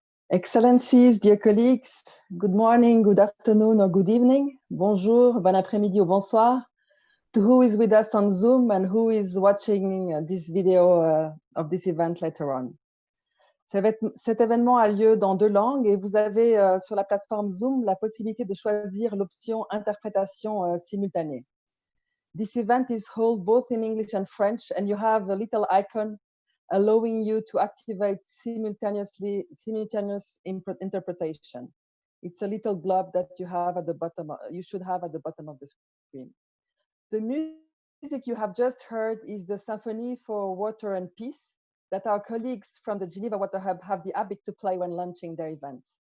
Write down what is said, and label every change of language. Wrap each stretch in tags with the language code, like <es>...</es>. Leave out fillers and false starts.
<en>Excellencies, dear colleagues, good morning, good afternoon, or good evening.</en> <fr>Bonjour, bon après-midi ou bonsoir.</fr> <en>To who is with us on Zoom and who is watching this video of this event later on.</en> <fr>Cet événement a lieu dans 2 langues et vous avez sur la plateforme Zoom la possibilité de choisir l'option interprétation simultanée.</fr> <en>This event is held both in English and French, and you have a little icon allowing you to activate simultaneous interpretation. It's a little globe that you have at the bottom. You should have at the bottom of the screen. The music you have just heard is the Symphony for Water and Peace that our colleagues from the Geneva Water Hub have the habit to play when launching their events.</en>